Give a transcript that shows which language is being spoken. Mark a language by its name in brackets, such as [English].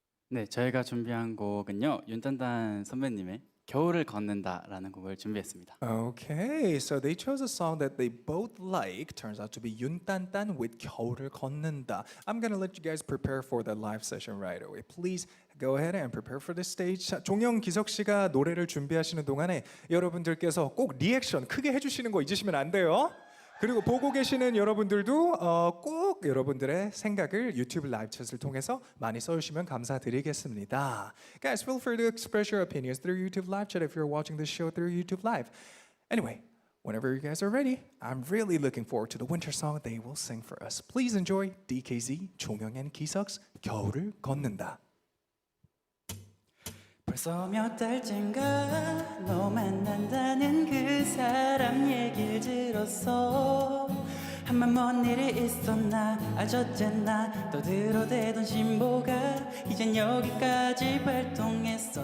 [Korean] 네, 저희가 준비한 곡은요. 윤단단 선배님의 겨울을 걷는다라는 곡을 준비했습니다. [English] Okay, so they chose a song that they both like. Turns out to be 윤딴딴 with 겨울을 걷는다. I'm gonna let you guys prepare for the live session right away. Please go ahead and prepare for the stage. [Korean] 자, 종영 기석 씨가 노래를 준비하시는 동안에 여러분들께서 꼭 리액션 크게 해주시는 거 잊으시면 안 돼요. 그리고 보고 계시는 여러분들도 꼭 여러분들의 생각을 유튜브 라이브 챗을 통해서 많이 써주시면 감사드리겠습니다. [English] Guys, feel free to express your opinions through YouTube live chat if you're watching this show through YouTube live. Anyway, whenever you guys are ready, I'm really looking forward to the winter song they will sing for us. Please enjoy DKZ, 종영 and 기석's 겨울을 걷는다. [Korean] 벌써 몇 달째인가 너 만난다는 그 사람 얘길 들었어. 한번 뭔 일이 있었나 아저쨌나 떠들어대던 신보가 이젠 여기까지 발동했어.